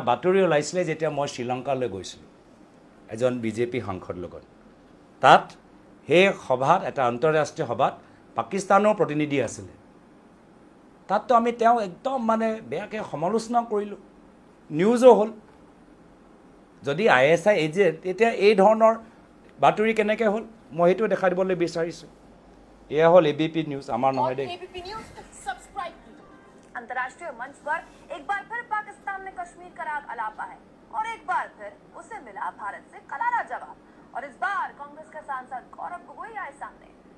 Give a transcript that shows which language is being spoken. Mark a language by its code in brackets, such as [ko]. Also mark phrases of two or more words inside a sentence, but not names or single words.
[as] বাতৰি ওলাইছিলে যেতিয়া মই শ্ৰীলংকালৈ গৈছিলোঁ এজন বিজেপি সাংসদ লগত তাত সেই সভাত এটা আন্তঃৰাষ্ট্ৰীয় সভাত পাকিস্তানৰ প্ৰতিনিধি আছিলে তাততো আমি তেওঁ একদম মানে বেয়াকৈ সমালোচনা কৰিলোঁ নিউজো হ'ল যদি ISI এজেণ্ট তেতিয়া এই ধৰণৰ বাতৰি কেনেকৈ হ'ল মই সেইটো দেখাই দিবলৈ বিচাৰিছোঁ [hi] यह होल ABP न्यूज़ अमर नोहदे ABP न्यूज़ सब्सक्राइब कीजिए अंतर्राष्ट्रीय मंच पर एक बार फिर पाकिस्तान ने कश्मीर का राग अलापा है और एक बार फिर उसे मिला भारत से करारा जवाब और इस बार कांग्रेस के सांसद गौरव गोगोई आए सामने